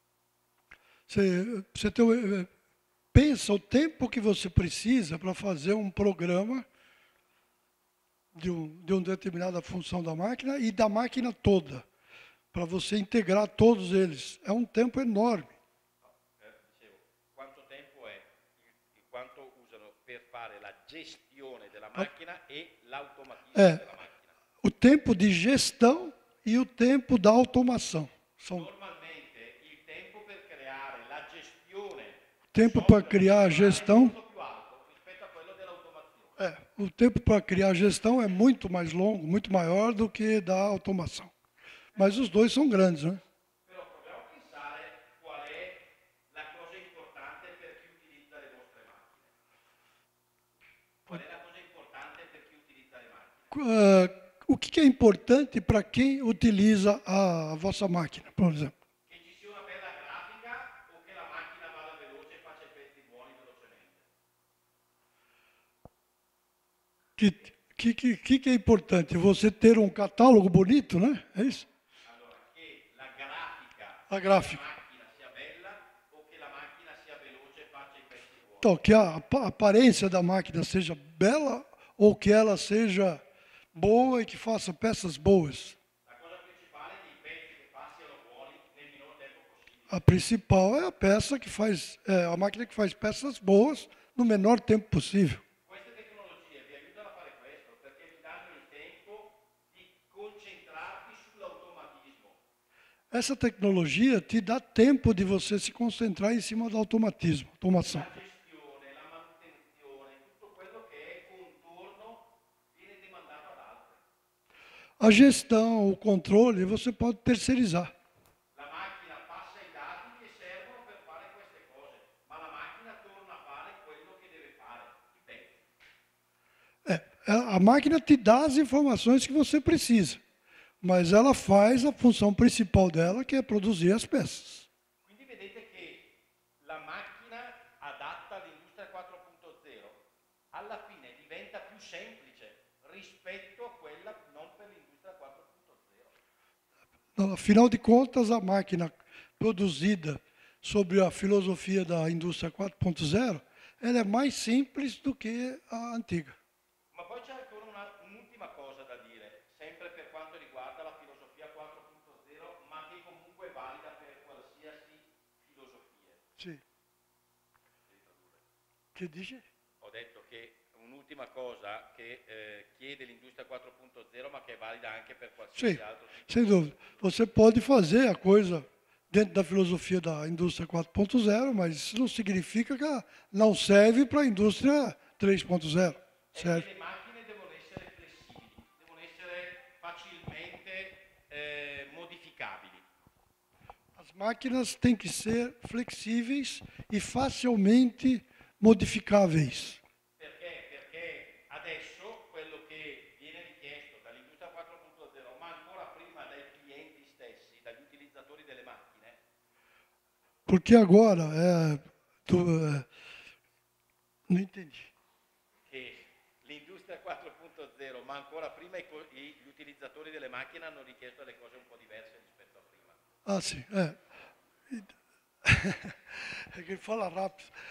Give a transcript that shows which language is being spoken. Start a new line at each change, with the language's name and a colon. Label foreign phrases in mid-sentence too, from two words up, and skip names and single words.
Portuguese: Pensa o tempo que você precisa para fazer um programa de uma determinada função da máquina e da máquina toda, para você integrar todos eles. É um tempo enorme.
Italian: Dicevo, quanto tempo è quanto usano per fare la gestione della macchina e l'automatismo della macchina.
Portuguese: O tempo de gestão e o tempo da automação.
Italian: Normalmente il tempo per creare la gestione,
Portuguese: tempo para criar a gestão,
Italian: è molto più alto rispetto a quello dell'automazione.
Portuguese: O tempo para criar a gestão é muito mais longo, muito maior do que da automação. Mas os dois são grandes, né?
Italian: Però proviamo a pensare qual è la cosa importante per chi utilizza le vostre macchine. Qual è la cosa importante per chi utilizza le macchine?
Portuguese: O que é importante para quem utiliza a vossa máquina, por exemplo?
Italian: Che ci sia una bella grafica o che la macchina vada veloce e faccia i pezzi buoni velocemente?
Portuguese: Que é importante? Você ter um catálogo bonito, né? É isso?
Italian: Allora, che la grafica
Portuguese: A gráfica.
Italian: della macchina sia bella o che la macchina sia veloce e faccia i pezzi buoni?
Portuguese: Então, que a aparência da máquina seja bela ou que ela seja boa e que faça peças boas.
Italian: La cosa principale è che i pezzi che fa siano buoni nel minor tempo possibile.
Portuguese: A principal é a peça que faz, a máquina que faz peças boas no menor tempo possível.
Italian: Queste tecnologie vi aiutano a fare questo perché vi danno il tempo di concentrarvi sull'automatismo.
Portuguese: Essa tecnologia te dá tempo de você se concentrar em cima do automação.
Italian: La gestione, la manutenzione, tutto quello che è contorno viene demandato ad altri.
Portuguese: A gestão, o controle, você pode terceirizar.
Italian: La macchina passa i dati che servono per fare queste cose, ma la macchina torna a fare quello che deve fare, i pezzi.
Portuguese: A máquina te dá as informações que você precisa, mas ela faz a função principal dela, que é produzir as peças.
Italian: Quindi vedete che la macchina adatta all'industria 4.0 alla fine diventa più semplice rispetto a quella non per l'industria 4.0.
Portuguese: Afinal de contas, a máquina produzida sobre a filosofia da indústria 4.0, ela é mais simples do que a antiga.
Italian: Ma poi c'è ancora un'ultima cosa da dire, sempre per quanto riguarda la filosofia 4.0, ma che comunque è valida per qualsiasi filosofia. Sì. Che dice? Ho detto che un'ultima cosa che chiede l'industria 4.0, ma che è valida anche per
Portuguese: Sim,
Italian: qualsiasi altro tipo.
Portuguese: sem dúvida. Você pode fazer a coisa dentro da filosofia da indústria 4.0, mas isso não significa que ela não serve para a indústria 3.0.
Italian: È che
Portuguese: Serve.
Italian: le macchine devono essere flessibili, devono essere facilmente modificabili.
Portuguese: As máquinas têm que ser flexíveis e facilmente modificáveis.
Italian: Perché? Perché adesso quello che viene richiesto dall'industria 4.0, ma ancora prima dai clienti stessi, dagli utilizzatori delle macchine,
Portuguese: Porque agora, não entendi.
Italian: che l'industria 4.0, ma ancora prima gli utilizzatori delle macchine hanno richiesto delle cose un po' diverse rispetto a prima.
Portuguese: Ah, sim. É que ele fala rápido.